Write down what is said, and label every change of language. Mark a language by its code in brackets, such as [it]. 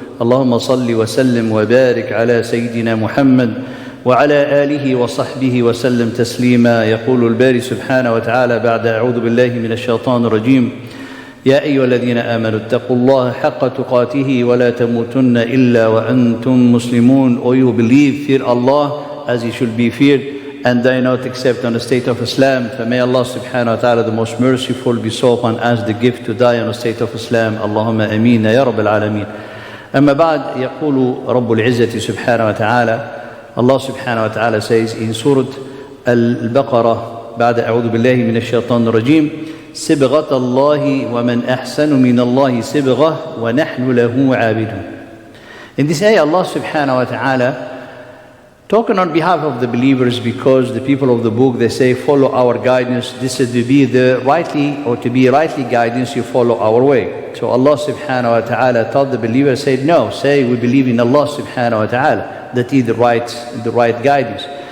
[ar] اللهم صل وسلم وبارك على سيدنا محمد وعلى آله وصحبه وسلم تسليما. يقول الباري سبحانه وتعالى بعد أعوذ بالله من الشيطان الرجيم: يا أيها الذين آمنوا اتقوا الله حق تقاته ولا تموتن إلا وأنتم مسلمون. [en] O you believe, fear Allah as you should be feared, and die not except on the state of Islam. For may Allah subhanahu wa ta'ala, the most merciful, bestow upon us the gift to die on the state of Islam. [ar] Allahumma ameen ya Rabb al-Alameen. أما بعد، يقول رب العزة سبحانه وتعالى, [en] Allah subhanahu wa ta'ala says in Surah Al-Baqarah [ar] بعد أعوذ بالله من الشيطان الرجيم: صبغة الله ومن أحسن من الله صبغة ونحن له عابدون. [en] In this ayah, Allah subhanahu wa ta'ala talking on behalf of the believers, because the people of the book, they say, follow our guidance. This is to be the rightly, or to be rightly guidance, you follow our way. So Allah subhanahu wa ta'ala told the believers, said, no, say we believe in Allah subhanahu wa ta'ala, that is the right guidance.